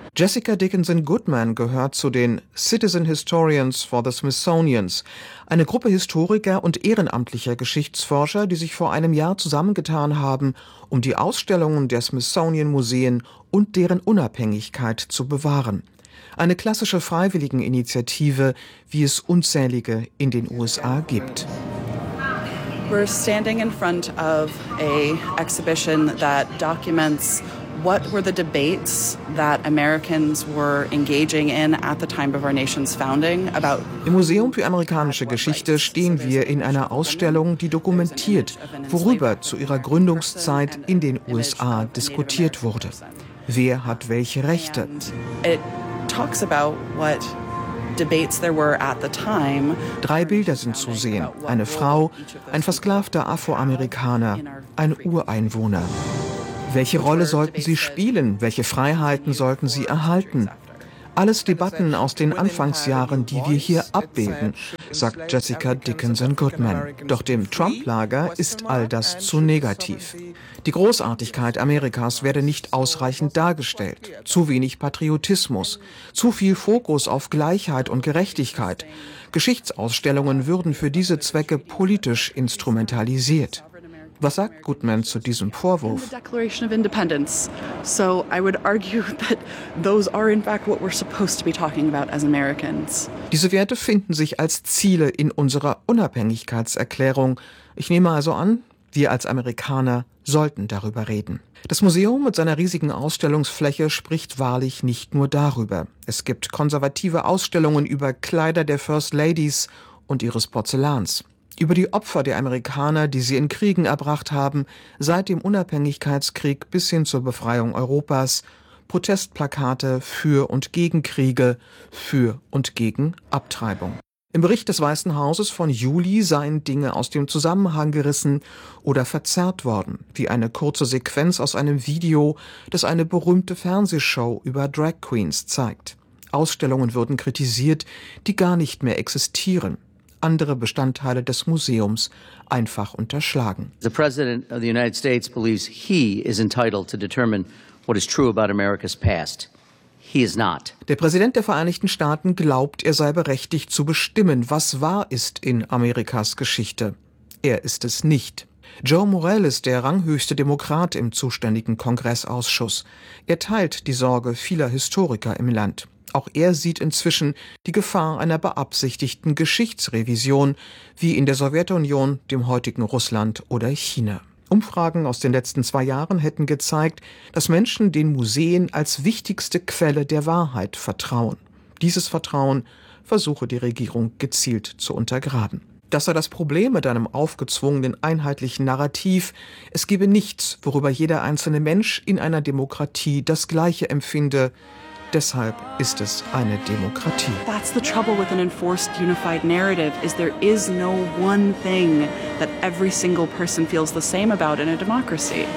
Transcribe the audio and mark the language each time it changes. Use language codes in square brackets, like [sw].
[de] Jessica Dickinson Goodman gehört zu den Citizen Historians for the Smithsonians, eine Gruppe Historiker und ehrenamtlicher Geschichtsforscher, die sich vor einem Jahr zusammengetan haben, um die Ausstellungen der Smithsonian Museen und deren Unabhängigkeit zu bewahren. Eine klassische Freiwilligeninitiative, wie es unzählige in den USA gibt. [en] We're standing in front of a exhibition that documents what were the debates that Americans were engaging in at the time of our nation's founding about. [de] Im Museum für amerikanische Geschichte stehen wir in einer Ausstellung, die dokumentiert, worüber zu ihrer Gründungszeit in den USA diskutiert wurde. Wer hat welche Rechte? [en] It talks about what debates there were at the time. [de] Drei Bilder sind zu sehen: eine Frau, ein versklavter Afroamerikaner, ein Ureinwohner. Welche Rolle sollten sie spielen? Welche Freiheiten sollten sie erhalten? Alles Debatten aus den Anfangsjahren, die wir hier abbilden, sagt Jessica Dickinson-Goodman. Doch dem Trump-Lager ist all das zu negativ. Die Großartigkeit Amerikas werde nicht ausreichend dargestellt. Zu wenig Patriotismus, zu viel Fokus auf Gleichheit und Gerechtigkeit. Geschichtsausstellungen würden für diese Zwecke politisch instrumentalisiert. Was sagt Goodman zu diesem Vorwurf? [en] In the Declaration of Independence. So I would argue that those are in fact what we're supposed to be talking about as Americans. [de] Diese Werte finden sich als Ziele in unserer Unabhängigkeitserklärung. Ich nehme also an, wir als Amerikaner sollten darüber reden. Das Museum mit seiner riesigen Ausstellungsfläche spricht wahrlich nicht nur darüber. Es gibt konservative Ausstellungen über Kleider der First Ladies und ihres Porzellans. Über die Opfer der Amerikaner, die sie in Kriegen erbracht haben, seit dem Unabhängigkeitskrieg bis hin zur Befreiung Europas, Protestplakate für und gegen Kriege, für und gegen Abtreibung. Im Bericht des Weißen Hauses von Juli seien Dinge aus dem Zusammenhang gerissen oder verzerrt worden, wie eine kurze Sequenz aus einem Video, das eine berühmte Fernsehshow über Drag Queens zeigt. Ausstellungen würden kritisiert, die gar nicht mehr existieren. Andere Bestandteile des Museums einfach unterschlagen. [en] The President of the United States believes he is entitled to determine what is true about America's past. He is not. [de] Der Präsident der Vereinigten Staaten glaubt, er sei berechtigt zu bestimmen, was wahr ist in Amerikas Geschichte. Er ist es nicht. Joe Morell ist der ranghöchste Demokrat im zuständigen Kongressausschuss. Er teilt die Sorge vieler Historiker im Land. Auch er sieht inzwischen die Gefahr einer beabsichtigten Geschichtsrevision, wie in der Sowjetunion, dem heutigen Russland oder China. Umfragen aus den letzten 2 Jahren hätten gezeigt, dass Menschen den Museen als wichtigste Quelle der Wahrheit vertrauen. Dieses Vertrauen versuche die Regierung gezielt zu untergraben. Das sei das Problem mit einem aufgezwungenen einheitlichen Narrativ. Es gebe nichts, worüber jeder einzelne Mensch in einer Demokratie das Gleiche empfinde. Deshalb ist es eine Demokratie. [en] That's the trouble with an enforced unified narrative, is there is no one thing that every single person feels the same about in a democracy.